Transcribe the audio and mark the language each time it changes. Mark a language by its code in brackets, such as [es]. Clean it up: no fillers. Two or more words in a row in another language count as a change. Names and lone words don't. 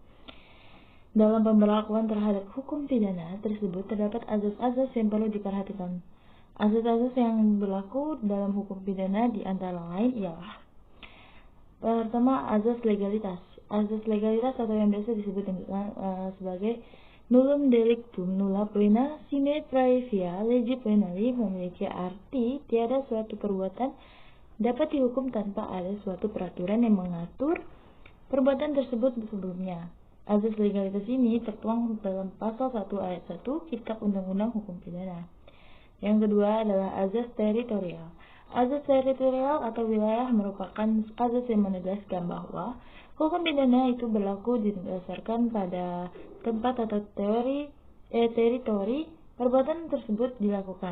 [id] Dalam pemberlakuan terhadap hukum pidana tersebut terdapat azas-azas yang perlu diperhatikan. Azas-azas yang berlaku dalam hukum pidana di antara lain ialah: pertama, azas legalitas. Azas legalitas atau yang biasa disebut sebagai [la] nullum delictum nulla poena sine praevia lege penali [id] memiliki arti tiada suatu perbuatan dapat dihukum tanpa ada suatu peraturan yang mengatur perbuatan tersebut sebelumnya. Azas legalitas ini tertuang dalam pasal 1 ayat 1 Kitab Undang-Undang Hukum Pidana. Yang kedua adalah azas teritorial. Azas teritorial atau wilayah merupakan azas yang menegaskan bahwa hukum pidana itu berlaku didasarkan pada tempat atau teritori perbuatan tersebut dilakukan.